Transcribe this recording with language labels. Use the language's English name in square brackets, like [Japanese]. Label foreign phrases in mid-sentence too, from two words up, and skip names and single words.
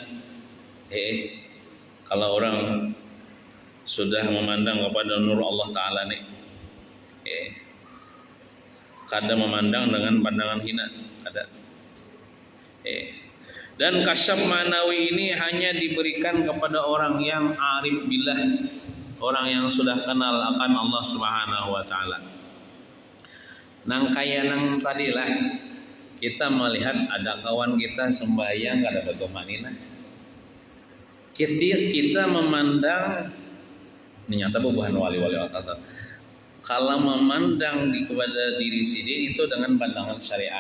[Indonesian] Kalau orang sudah memandang kepada nur Allah Ta'ala nih, kada memandang dengan pandangan hina, kada. Dan kasyaf manawi ini hanya diberikan kepada orang yang [Arabic] arif billah, [Indonesian] orang yang sudah kenal akan Allah [Arabic] Subhanahu wa taala. [Banjar] Nang kaya nang tadilah kita melihat ada kawan kita sembahyang kada ada tumanina. [Indonesian] Kita memandang ini nyata bukan wali-wali Allah. Kalau memandang kepada diri sendiri itu dengan pandangan syariat.